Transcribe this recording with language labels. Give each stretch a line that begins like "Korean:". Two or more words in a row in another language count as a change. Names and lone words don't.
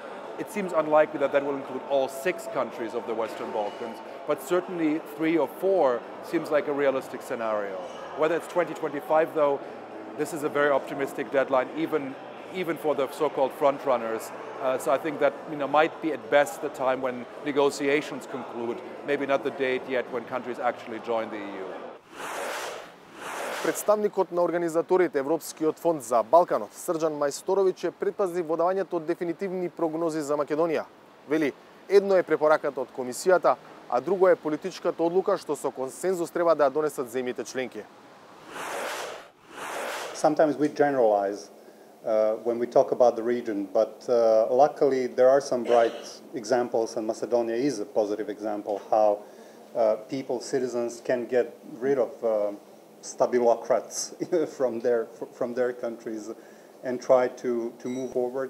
English: It seems unlikely that will include all 6 countries of the Western Balkans, but certainly 3 or 4 seems like a realistic scenario. Whether it's 2025 though, this is a very optimistic deadline, even for the so-called front runners. So I think that might be at best the time when negotiations conclude, maybe not the date yet when countries actually join the EU.
Macedonian: Представникот на организаторите Европскиот фонд за Балканот, Срджан Мајсторовиќ, е предпазлив во давањето од дефинитивни прогнози за Македонија. Вели, едно е препораката од комисијата, а друго е политичката одлука што со консензус треба да ја донесат земјите членки.
English: Sometimes we generalize when we talk about the region, but luckily there are some bright examples, and Macedonia is a positive example how people, citizens can get rid of stabilocrats from their countries and try to move forward.